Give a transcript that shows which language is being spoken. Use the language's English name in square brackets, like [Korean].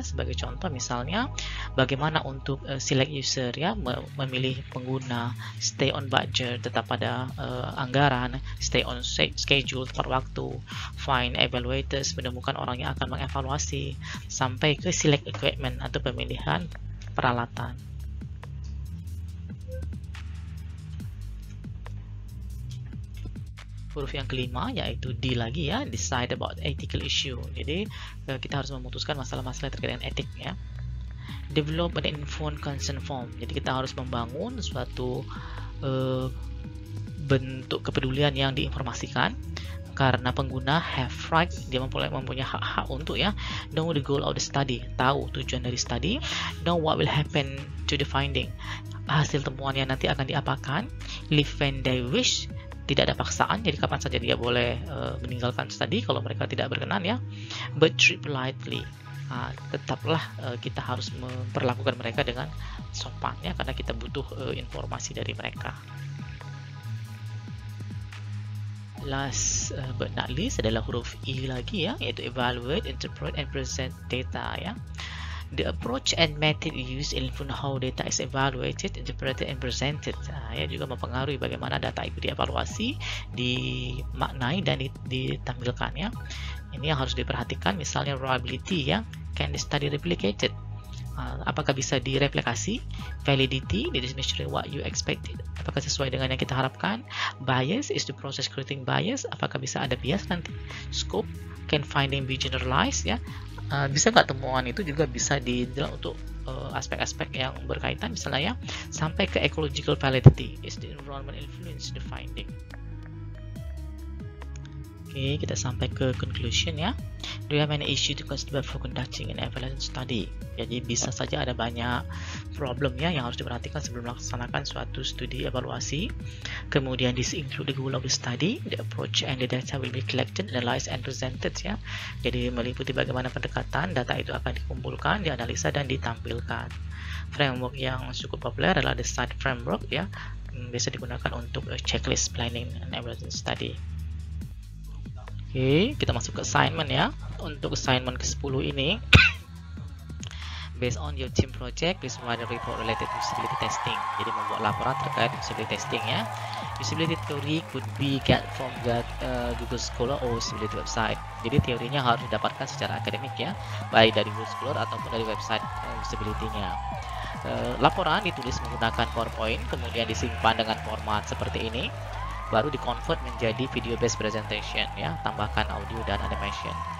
[Indonesian] Sebagai contoh misalnya bagaimana untuk [English] select user [Indonesian] ya, memilih pengguna, [English] stay on budget, [Indonesian] tetap pada anggaran, [English] stay on schedule, [Indonesian] tepat waktu, [English] find evaluators, [Indonesian] menemukan orang yang akan mengevaluasi, sampai ke [English] select equipment [Indonesian] atau pemilihan peralatan. Huruf yang kelima yaitu D lagi ya, [English] decide about ethical issue. [Indonesian] Jadi kita harus memutuskan masalah-masalah terkait dengan etik ya. [English] Develop an informed consent form. [Indonesian] Jadi kita harus membangun suatu bentuk kepedulian yang diinformasikan, karena pengguna [English] have right, [Indonesian] dia mempunyai hak-hak untuk ya, [English] know the goal of the study, [Indonesian] tahu tujuan dari study, [English] know what will happen to the finding, [Indonesian] hasil temuan yang nanti akan diapakan, [English] leave when they wish, [Indonesian] tidak ada paksaan, jadi kapan saja dia boleh meninggalkan studi kalau mereka tidak berkenan ya. [English] But treat politely, [Indonesian] tetaplah kita harus memperlakukan mereka dengan sopan ya, karena kita butuh informasi dari mereka. [English] Last but not least [Indonesian] adalah huruf E lagi ya, yaitu [English] evaluate, interpret, and present data [Indonesian] ya. [English] The approach and method used influence how data is evaluated, interpreted, and presented. [Indonesian] Ya, juga mempengaruhi bagaimana data itu dievaluasi, dimaknai, dan ditampilkan ya. Ini yang harus diperhatikan, misalnya reliability ya, [English] can the study replicated? [Indonesian] Apakah bisa direplikasi? [English] Validity, it is measuring what you expected, [Indonesian] apakah sesuai dengan yang kita harapkan? [English] Bias, is the process creating bias, [Indonesian] apakah bisa ada bias nanti? Scope, [English] can finding be generalized [Indonesian] ya, bisa nggak temuan itu juga bisa dijelaskan untuk aspek-aspek yang berkaitan, misalnya ya, sampai ke ecological validity, [English] is the environment influence the finding. [Indonesian] Oke, kita sampai ke conclusion ya. [English] Do you have any issue to consider for conducting an evaluation study? [Indonesian] Jadi bisa saja ada banyak problem ya yang harus diperhatikan sebelum melaksanakan suatu studi evaluasi. Kemudian [English] this include the goal of the study, the approach, and the data will be collected, analyzed, and presented ya. [Indonesian] Jadi meliputi bagaimana pendekatan, data itu akan dikumpulkan, dianalisa, dan ditampilkan. Framework yang cukup populer adalah the SIDE framework ya, bisa digunakan untuk [English] checklist planning and evaluation study. [Indonesian] Oke, kita masuk ke assignment ya. Untuk assignment ke-10 ini, [English] based on your team project, please write a report related to usability testing. [Indonesian] Jadi membuat laporan terkait usability testing ya. [English] Usability theory could be get from Google Scholar or usability website. [Indonesian] Jadi teorinya harus didapatkan secara akademik ya, baik dari Google Scholar ataupun dari website usability-nya. Laporan ditulis menggunakan PowerPoint, kemudian disimpan dengan format seperti ini, baru di-convert menjadi video based presentation ya, tambahkan audio dan animation.